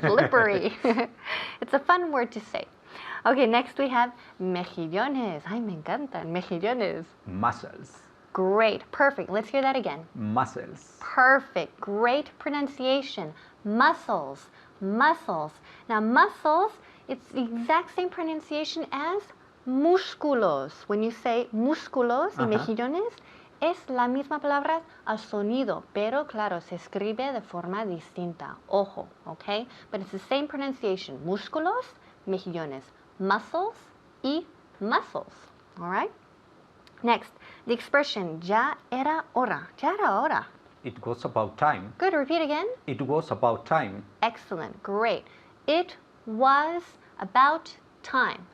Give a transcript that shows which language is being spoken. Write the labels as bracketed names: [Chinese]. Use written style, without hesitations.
[English] Slippery. It's a fun word to say. Okay, next we have mejillones. [Spanish] Ay, me encantan. [English] Mejillones. Muscles. Great. Perfect. Let's hear that again. Muscles. Perfect. Great pronunciation. Muscles. Muscles. Now, muscles, it's the exact same pronunciation as músculos. When you say [Spanish] músculos y mejillones, es la misma palabra al sonido, pero claro, se escribe de forma distinta. Ojo, okay? [English] But it's the same pronunciation. Músculos, mejillones. Muscles y muscles. All right? Next, the expression [Spanish] ya era hora. Ya era hora. [English] It was about time. Good. Repeat again. It was about time. Excellent. Great. It was about time.